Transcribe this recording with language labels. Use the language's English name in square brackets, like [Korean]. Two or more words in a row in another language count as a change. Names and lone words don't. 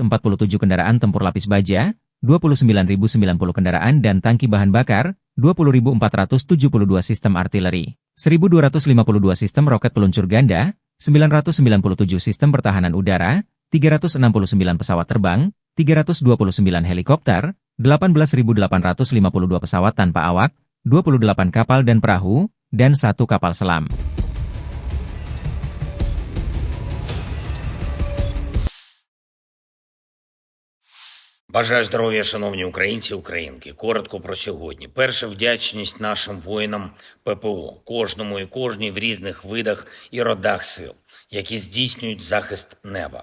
[Indonesian] kendaraan tempur lapis baja, 29.090 kendaraan dan tangki bahan bakar, 20.472 sistem artileri, 1.252 sistem roket peluncur ganda, 997 sistem pertahanan udara, 369 pesawat terbang, 329 helikopter, 18.852 pesawat tanpa awak, 28 kapal dan perahu, dan 1 kapal selam. [Ukrainian] Бажаю здоров'я, шановні українці, українки. Коротко про сьогодні. Перше, вдячність нашим воїнам ППО, кожному і кожній в різних видах і родах сил, які здійснюють захист неба.